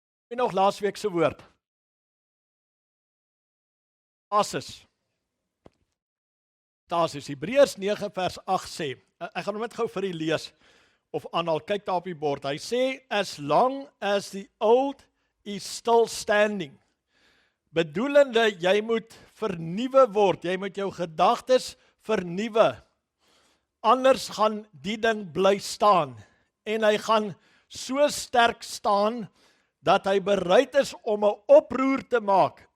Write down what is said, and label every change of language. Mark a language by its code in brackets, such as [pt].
[af] En nog laasweek se woord. Stasis. Hebreërs 9 vers 8 sê. Ek gaan hom net gou vir u lees of aanhaal. Kyk daar op die bord. Hy sê, [en] as long as the old is still standing. [af] Bedoelende, jy moet vernuwe word, jy moet jou gedagtes vernuwe. Anders gaan die ding bly staan. En hy gaan so sterk staan, dat hy bereid is om 'n oproer te maak.